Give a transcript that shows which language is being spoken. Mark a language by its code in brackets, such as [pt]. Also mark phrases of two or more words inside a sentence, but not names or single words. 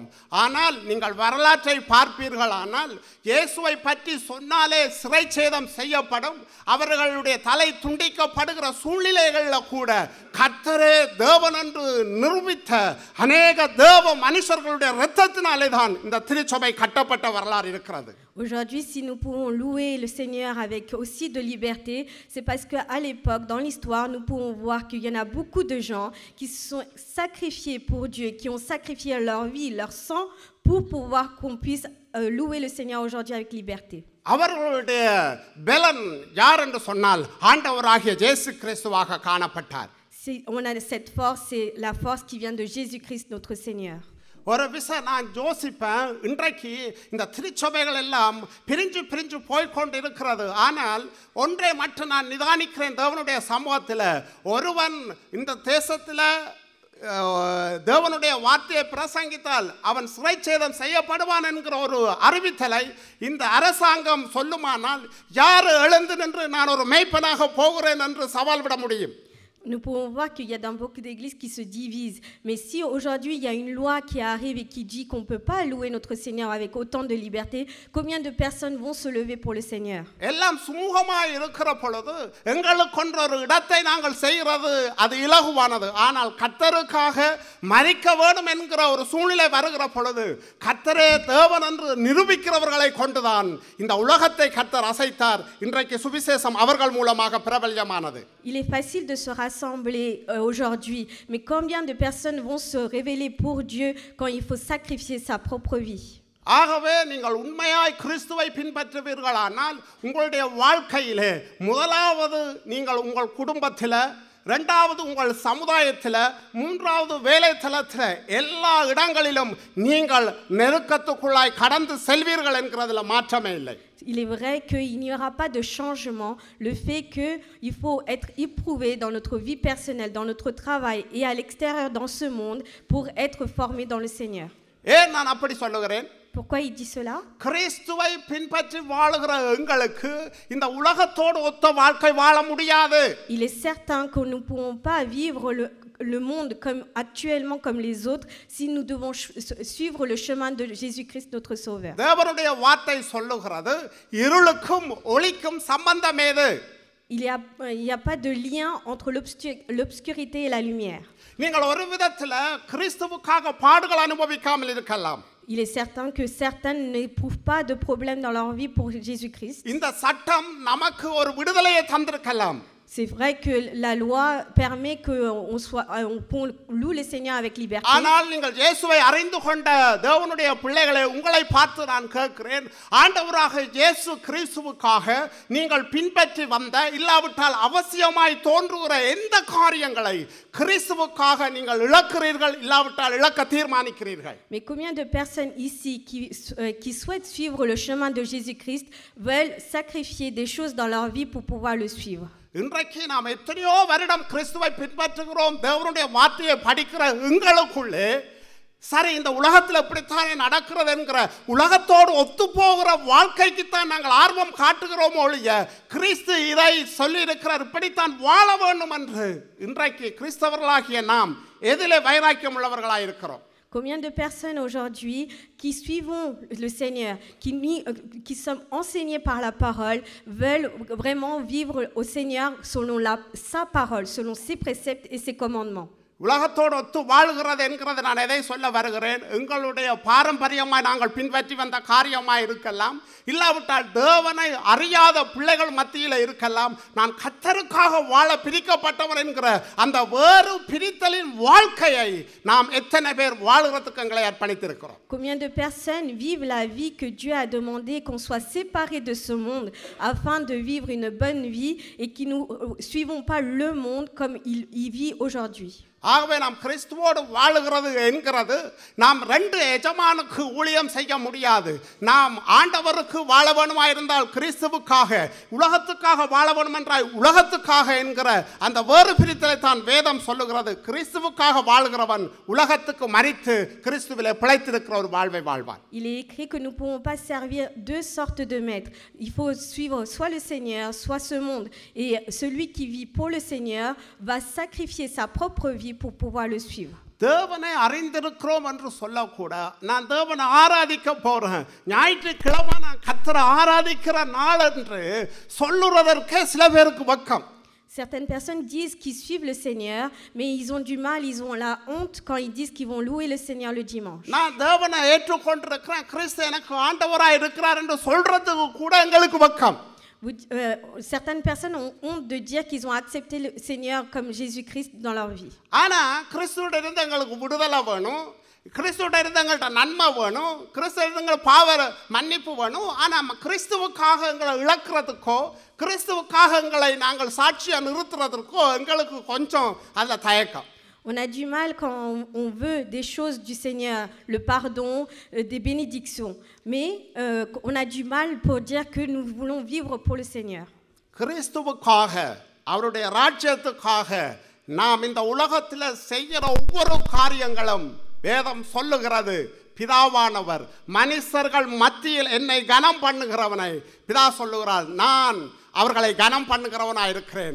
[ta] ஆனால் நீங்கள் வரலாற்றை பார்ப்பீர்களானால் இயேசுவை பற்றி சொன்னாலே சிறைச்சேதம் செய்யப்படும், அவர்களுடைய தலை துண்டிக்கப்படுகிற சூழ்நிலைகளில் கூட கர்த்தரே தேவன் என்று நிரூபித்த அநேக தேவ மனுஷர்களுடைய இரத்தத்தினாலே தான் இந்த திருச்சபை கட்டப்பட்ட வரலாறு இருக்கிறது. [fr] Aujourd'hui, si nous pouvons louer le Seigneur avec aussi de liberté, c'est parce qu'à l'époque, dans l'histoire, nous pouvons voir qu'il y en a beaucoup de gens qui se sont sacrifiés pour Dieu, qui ont sacrifié leur vie, leur sang, pour pouvoir qu'on puisse louer le Seigneur aujourd'hui avec liberté. [ta] அவர்களுடைய பலன் யார் என்று சொன்னால் ஆண்டவராகிய இயேசு கிறிஸ்துவாக காணப்பட்டார். [fr] On a cette force, c'est la force qui vient de Jésus-Christ, notre Seigneur. [ta] ஒரு விஷயம் நான் யோசிப்பேன், இன்றைக்கு இந்த திருச்சபைகள் எல்லாம் பிரிஞ்சு பிரிஞ்சு போய்கொண்டு இருக்கிறது. ஆனால் ஒன்றை மட்டும் நான் நிதானிக்கிறேன், தேவனுடைய சமூகத்தில் ஒருவன் இந்த தேசத்தில் தேவனுடைய வார்த்தையை பிரசங்கித்தால் அவன் சிறைச்சேதம் செய்யப்படுவான் என்கிற ஒரு அறிவித்தலை இந்த அரசாங்கம் சொல்லுமானால் யார் எழுந்து நின்று நான் ஒரு மேய்ப்பனாக போகிறேன் என்று சவால் விட முடியும்? [fr] Nous pouvons voir qu'il y a dans beaucoup d'églises qui se divisent. Mais si aujourd'hui il y a une loi qui arrive et qui dit qu'on ne peut pas louer notre Seigneur avec autant de liberté, combien de personnes vont se lever pour le Seigneur? [ta] எல்லாம் சுமூகமாய் இருக்கிற பொழுது எங்களுக்கொன்ற ஒரு இடத்தை நாங்கள் செய்கிறது அது இலகுவானது. ஆனால் கர்த்தருக்காக மரிக்க வேண்டும் என்கிற ஒரு சூழ்நிலை வருகிற பொழுது கர்த்தரே தேவன் என்று நிரூபிக்கிறவர்களை கொண்டுதான் இந்த உலகத்தை கர்த்தர் அசைத்தார். இன்றைக்கு சுவிசேஷம் அவர்கள் மூலமாக பிரபல்யமானது. [fr] Il est facile de se rassembler aujourd'hui, mais combien de personnes vont se révéler pour Dieu quand il faut sacrifier sa propre vie? [ta] ஆகவே நீங்கள் உண்மையாய் கிறிஸ்துவை பின்பற்றுவீர்களானால் உங்களுடைய வாழ்க்கையிலே முதலாவது நீங்கள் உங்கள் குடும்பத்தில், இரண்டாவது உங்கள் சமுதாயத்தில், மூன்றாவது வேலை தளத்தில் எல்லா இடங்களிலும் நீங்கள் நெருக்கத்துக்குள்ளாய் கடந்து செல்வீர்கள் என்கிறதுல மாற்றமே இல்லை. [fr] Il est vrai qu'il n'y aura pas de changement. Le fait qu'il faut être éprouvé dans notre vie personnelle, dans notre travail et à l'extérieur dans ce monde pour être formé dans le Seigneur. [ta] ஏன் நான் அப்படி சொல்லுகிறேன்? [fr] Pourquoi il dit cela? [ta] கிறிஸ்துவை பின்பற்றி வாழுகிற எங்களுக்கு இந்த உலகத்தோடு ஒத்த வாழ்க்கை வாழ முடியாது. [fr] Il est certain que nous ne pourrons pas vivre le monde comme actuellement comme les autres si nous devons suivre le chemin de Jésus-Christ notre Sauveur. [ta] தேவனுடைய வார்த்தை சொல்லுகிறது இருளுக்கும் ஒளிக்கும் சம்பந்தம் ஏது? [fr] Il y a pas de lien entre l'obscurité et la lumière. [ta] நீங்கள் ஒரு விதத்தில் கிறிஸ்துவுக்காக பாடுகள் அனுபவிக்காமல் இருக்கலாம். [fr] Il est certain que certains n'éprouvent pas de problème dans leur vie pour Jésus-Christ. [ta] இந்த சட்டம் நமக்கு ஒரு விடுதலையை தந்திருக்கலாம். [fr] C'est vrai que la loi permet qu'on loue le Seigneur avec liberté. [ta] ஆனால் நீங்கள் இயேசுவை அறிந்து கொண்ட தேவனுடைய பிள்ளைகளை உங்களை பார்த்து நான் கேட்கிறேன், ஆண்டவராக இயேசு கிறிஸ்துவுக்காக நீங்கள் பின்பற்றி வந்த இல்லாவிட்டால் அவசியமாய் தோன்றுகிற எந்த காரியங்களை கிறிஸ்துவுக்காக நீங்கள் இழக்கிறீர்கள், இல்லாவிட்டால் இழக்க தீர்மானிக்கிறீர்கள்? [fr] Mais combien de personnes ici qui souhaitent suivre le chemin de Jésus-Christ veulent sacrifier des choses dans leur vie pour pouvoir le suivre? [ta] இன்றைக்கு நாம் எத்தனையோ வருடம் கிறிஸ்துவை பின்பற்றுகிறோம், தேவனுடைய வார்த்தையை படிக்கிற எங்களுக்குள்ளே சரி இந்த உலகத்தில் இப்படித்தானே நடக்கிறது என்கிற உலகத்தோடு ஒத்துப்போகிற வாழ்க்கைக்குத்தான் நாங்கள் ஆர்வம் காட்டுகிறோம் ஒழிய கிறிஸ்து இதை சொல்லி இருக்கிறார் இப்படித்தான் வாழ வேண்டும் என்று இன்றைக்கு கிறிஸ்தவர்களாகிய நாம் எதிலே வைராக்கியம் உள்ளவர்களாக இருக்கிறோம்? [fr] Combien de personnes aujourd'hui qui suivons le Seigneur, qui sommes enseignés par la parole, veulent vraiment vivre au Seigneur selon sa parole, selon ses préceptes et ses commandements? [ta] உலகத்தோடு ஒத்து வாழ்கிறது என்கிறது நான் எதை சொல்ல வருகிறேன், எங்களுடைய பாரம்பரியமாய் நாங்கள் பின்பற்றி வந்த காரியமாய் இருக்கலாம், இல்லாவிட்டால் தேவனை அறியாத பிள்ளைகள் மத்தியில் இருக்கலாம். நான் கர்த்தருக்காக வாழ பிரிக்கப்பட்டவன் என்கிற அந்த வேறு பிரித்தலின் வாழ்க்கையை நாம் எத்தனை பேர் வாழ்கிறதுக்கு எங்களை அர்ப்பணித்திருக்கிறோம்? [fr] Combien de personnes vivent la vie que Dieu a demandé qu'on soit séparés de ce monde afin de vivre une bonne vie et qui ne suivons pas le monde comme il vit aujourd'hui? [ta] ஆகவே நாம் கிறிஸ்துவோடு வாழுகிறது என்கிறது நாம் ரெண்டு எஜமானுக்கு ஊழியம் செய்ய முடியாது. நாம் ஆண்டவருக்கு வாழ வேணுமா இருந்தால் கிறிஸ்துவுக்காக, உலகத்துக்காக வாழ வேணும் என்றால் உலகத்துக்காக என்கிற அந்த வேறு பிரித்தலை தான் வேதம் சொல்லுகிறது. கிறிஸ்துவுக்காக வாழ்கிறவன் உலகத்துக்கு மரித்து கிறிஸ்துவிலே பிழைத்திருக்கிற ஒரு வாழ்வை வாழ்வான். [fr] Il est écrit que nous ne pouvons pas servir deux sortes de maîtres. Il faut suivre soit le Seigneur, soit ce monde. Et celui qui vit pour le Seigneur va sacrifier sa propre vie pour pouvoir le suivre. [ta] தேவனை அறிந்திருக்கிறோம் என்று சொல்லக்கூட நான் தேவனை ஆராதிக்க போறேன், ஞாயிற்றுக்கிழமை நான் கர்த்தரை ஆராதிக்கிற நாள் என்று சொல்லுறதற்கே சில பேருக்கு வெட்கம். [fr] Certaines personnes disent qu'ils suivent le Seigneur, mais ils ont du mal, ils ont la honte quand ils disent qu'ils vont louer le Seigneur le dimanche. [ta] நான் தேவனை ஏற்றுக்கொண்டிருக்கிறேன், கிறிஸ்து எனக்கு ஆண்டவராய் இருக்கிறார் என்று சொல்றதுக்கு கூட எங்களுக்கு வெட்கம். [fr] Certaines personnes ont honte de dire qu'ils ont accepté le Seigneur comme Jésus-Christ dans leur vie. [ta] ஆனா கிறிஸ்துவோட இருந்து எங்களுக்கு விடுதலை வேணும், கிறிஸ்துவோட இருந்து எங்கள்கிட்ட நன்மை வேணும், கிறிஸ்துவோட இருந்து எங்களுக்கு பாவ மன்னிப்பு வேணும். ஆனால் கிறிஸ்துவுக்காக எங்களை இழக்கிறதுக்கோ கிறிஸ்துவுக்காக எங்களை நாங்கள் சாட்சியாக நிறுத்துறதுக்கோ எங்களுக்கு கொஞ்சம் அதில் தயக்கம். [fr] On a du mal quand on veut des choses du Seigneur, le pardon, des bénédictions. Mais on a du mal pour dire que nous voulons vivre pour le Seigneur. [ta] கிறிஸ்துவுக்காக, அவருடைய ராஜ்யத்துக்காக நாம் இந்த உலகத்தில் செய்கிற ஒவ்வொரு காரியங்களும் வேதம் சொல்லுகிறது. பிதாவானவர் மனுஷர்கள் மத்தியில் என்னை கனம் பண்ணுகிறவனை, பிதா சொல்லுகிறார், நான் அவர்களை கனம் பண்ணுகிறவனாக இருக்கிறேன்.